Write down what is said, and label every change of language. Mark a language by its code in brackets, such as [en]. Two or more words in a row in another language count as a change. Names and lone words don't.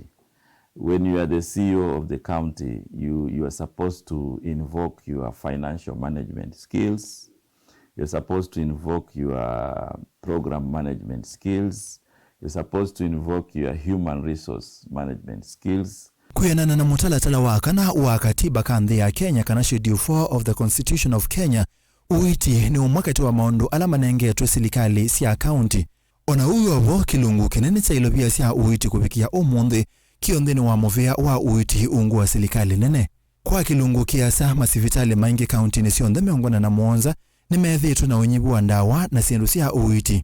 [en] When you are the CEO of the county, you are supposed to invoke your financial management skills. You're supposed to invoke your program management skills. You're supposed to invoke your human resource management skills. [kam] Kuyanana na mutalatala wakana wa katiba kanthi ya Kenya kana [en] Schedule 4 of the Constitution of Kenya, [kam] uiti ni umwakati wa maundu ala manengetwe silikali sia county. Ona uyovo kilungu kinene cha ilobia sia uiti kubikia umunthi kionthini wa muvea wa uiti ungu wa silikali nene. Kwa kilungu kiasa masivitali maingi county ni sionthe miongona na muonza ni methitu na unyibu wa ndawa na siendu sia uiti.